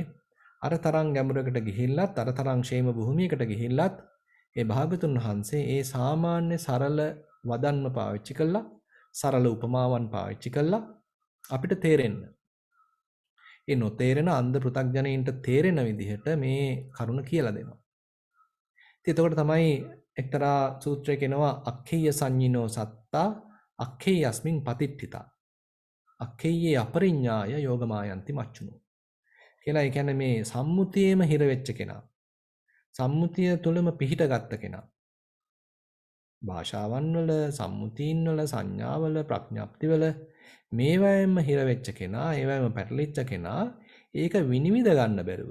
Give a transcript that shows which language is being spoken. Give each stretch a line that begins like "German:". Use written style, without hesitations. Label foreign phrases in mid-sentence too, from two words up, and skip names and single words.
Sinhala: අර තරම් ගැඹුරකට ගිහිල්ලත් අර තරම් ෂේම භූමියකට ගිහිල්ලත් ඒ භාගතුන් වහන්සේ ඒ සාමාන්‍ය සරල වදන්ම පාවිච්චි කළා සරල උපමාවන් පාවිච්චි කළා අපිට තේරෙන්න. ඒ නොතේරෙන අන්ධ පෘථග්ජනයින්ට තේරෙන විදිහට මේ කරුණ කියලා දෙනවා. ඉතින් එතකොට තමයි එක්තරා සූත්‍රයක එනවා
Pali: අක්ඛේය සංඤිනෝ සත්තා අක්ඛේයස්මින් පතිට්ඨිතා. අක්ඛේයේ අපරිඤ්ඤාය යෝගමායන්ති මච්චුනෝ.
Sinhala: කියලා ඒ කියන්නේ මේ සම්මුතියේම හිර වෙච්ච කෙනා. සම්මුතිය තුළම පිහිටගත්ත කෙනා. භාෂාවන් වල, සම්මුතීන් වල, සංඥාවල, ප්‍රඥප්තිවල මේවැයෙන්ම හිර වෙච්ච කෙනා, ඒවැයෙන්ම පැටලිච්ච කෙනා ඒක විනිවිද ගන්න බැරුව.